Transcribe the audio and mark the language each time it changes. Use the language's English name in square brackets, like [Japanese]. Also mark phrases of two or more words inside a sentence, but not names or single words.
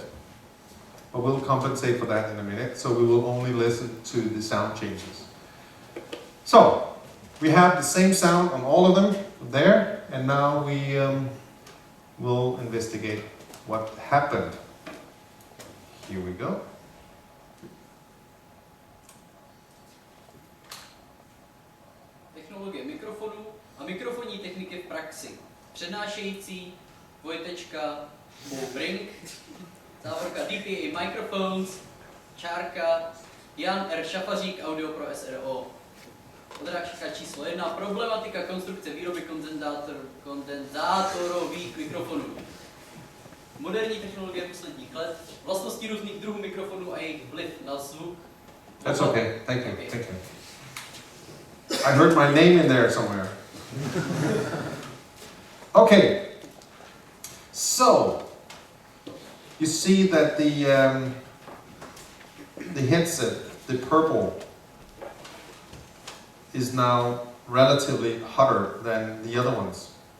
[English] But we'll compensate for that in a minute, so we will only listen to the sound changes. So, we have the same sound on all of them there, and now we will investigate what happened. Here we go. [Czech] Technologie mikrofonů a mikrofonní techniky v praxi. Přednášející dvojtečka Brink, závorka DPA Microphones, čárka Jan R. Šafařík, Audio pro SRO. Odrážka číslo 1. Problematika konstrukce výroby kondenzátorových mikrofonů. Moderní technologie posledních let, vlastnosti různých druhů mikrofonů a jejich vliv na zvuk. [English] That's okay. Thank you. Okay. Thank you. I heard my name in there somewhere. Okay. So you see that the headset, the purple, is now relatively hotter than the other ones.